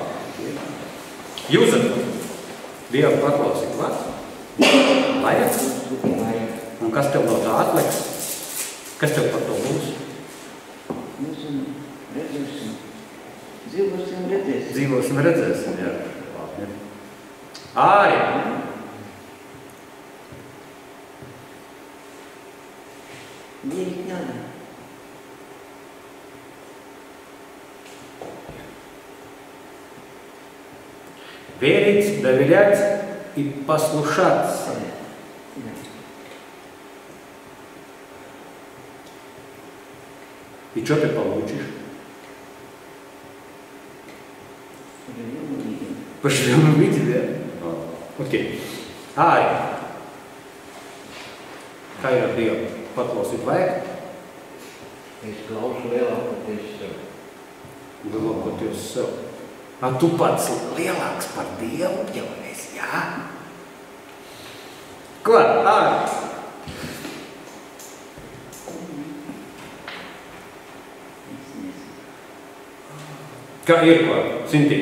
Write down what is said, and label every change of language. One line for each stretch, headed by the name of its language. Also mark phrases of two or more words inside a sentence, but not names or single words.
Latvian: Jūzef, Dievu paklausīt, var? Vajag? Un kas tev no tā atliks? Kas tev par to būs? Dzīvosim, redzēsim, jā. Āri!
Russian: Есть надо. Верить, доверять и послушаться. И что ты получишь? Поживем увидим, да? Окей.
Latvian: Āri. Kā ir ar Dievu? Paklausīt vajag? Es klausu lielākoties sev. Lielākoties sev. Tu pats lielāks par Dievu jau esi, jā? Ko? Āri? Kā ir ko, Sintī?